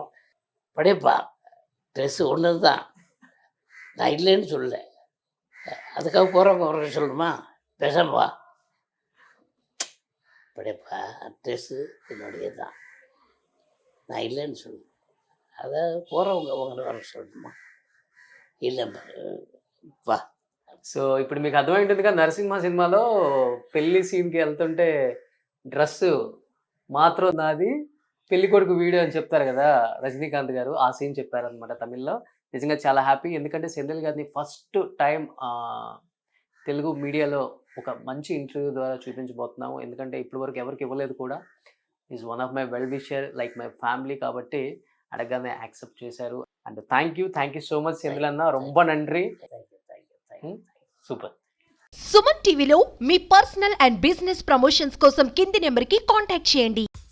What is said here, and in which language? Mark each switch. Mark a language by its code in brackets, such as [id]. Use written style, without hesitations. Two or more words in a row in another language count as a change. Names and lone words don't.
[ta] படையப்பா ட்ரெஸ்ஸு ஒன்று தான், நான் இல்லைன்னு சொல்லலை. அதுக்காக போகிறவங்க சொல்லணுமா? பேசாம வா. படையப்பா ட்ரெஸ்ஸு என்னுடைய தான், நான் இல்லைன்னு சொல்லு. அதை போகிறவங்க அவங்கள வர சொல்லணுமா? இல்லை వా. [te] సో ఇప్పుడు మీకు అర్థమైంటుందిగా నరసింహ సినిమాలో పెళ్లి సీన్కి వెళ్తుంటే డ్రెస్ మాత్రం నాది, పెళ్లి కొడుకు వీడియో అని చెప్తారు కదా రజనీకాంత్ గారు, ఆ సీన్ చెప్పారనమాట తమిళ్లో. నిజంగా చాలా హ్యాపీ, ఎందుకంటే సెంధిల్ గారిని [en] first time [te] తెలుగు మీడియాలో ఒక మంచి ఇంటర్వ్యూ ద్వారా చూపించబోతున్నాము. ఎందుకంటే ఇప్పటి వరకు ఎవరికి ఇవ్వలేదు కూడా. [en] is one of my well wisher, like my family. [te] కాబట్టి అడగగానే యాక్సెప్ట్ చేశారు. [en] and thank you so much సెంధిల్ అన్న, [ta] ரொம்ப நன்றி. [te] సూపర్. సుమన్ టీవీలో మీ [en] personal and business promotions [te] కోసం కింది నెంబర్కి కాంటాక్ట్ చేయండి.